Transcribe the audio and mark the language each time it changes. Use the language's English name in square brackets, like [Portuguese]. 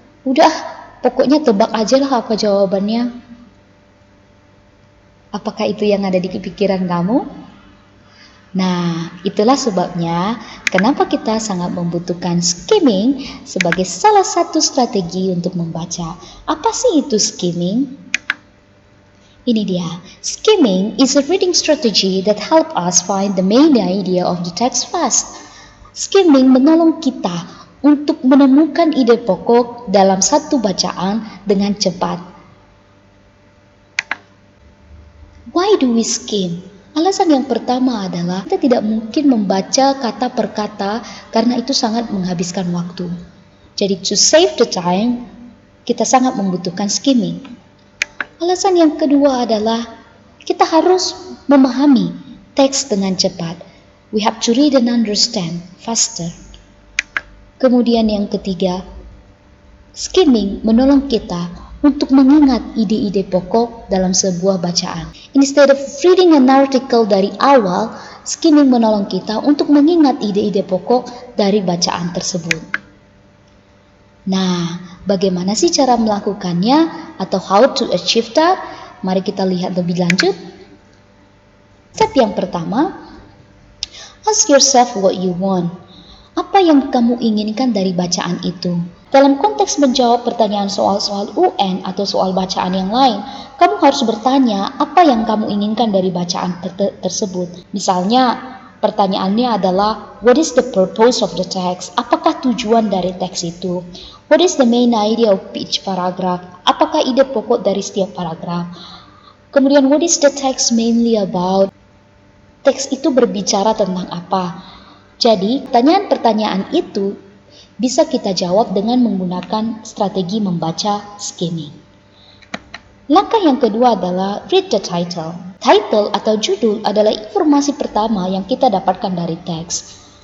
[Indonesian] Udah, pokoknya tebak aja lah apa jawabannya. Apakah itu yang ada di pikiran kamu? Nah, itulah sebabnya kenapa kita sangat membutuhkan skimming sebagai salah satu strategi untuk membaca. Apa sih itu skimming? Ini dia, [English] skimming is a reading strategy that help us find the main idea of the text fast. [Indonesian] Skimming menolong kita untuk menemukan ide pokok dalam satu bacaan dengan cepat. [English] Why do we skim? [Indonesian] Alasan yang pertama adalah kita tidak mungkin membaca kata per kata karena itu sangat menghabiskan waktu. Jadi [English] to save the time, [Indonesian] kita sangat membutuhkan skimming. Alasan yang kedua adalah kita harus memahami teks dengan cepat. [English] We have to read and understand faster. [Indonesian] Kemudian yang ketiga, skimming menolong kita untuk mengingat ide-ide pokok dalam sebuah bacaan. [English] Instead of reading an article [Indonesian] dari awal, skimming menolong kita untuk mengingat ide-ide pokok dari bacaan tersebut. Nah, bagaimana sih cara melakukannya atau [English] how to achieve that? [Indonesian] Mari kita lihat lebih lanjut. Step yang pertama, [English] ask yourself what you want. [Indonesian] Apa yang kamu inginkan dari bacaan itu? Dalam konteks menjawab pertanyaan soal-soal UN atau soal bacaan yang lain, kamu harus bertanya apa yang kamu inginkan dari bacaan tersebut. Misalnya, pertanyaannya adalah, [English] what is the purpose of the text? [Indonesian] Apakah tujuan dari teks itu? [English] What is the main idea of each paragraph? [Indonesian] Apakah ide pokok dari setiap paragraf? Kemudian, [English] what is the text mainly about? [Indonesian] Teks itu berbicara tentang apa? Jadi, pertanyaan-pertanyaan itu bisa kita jawab dengan menggunakan strategi membaca skimming. Langkah yang kedua adalah [English] read the title. [Indonesian] Title atau judul adalah informasi pertama yang kita dapatkan dari teks.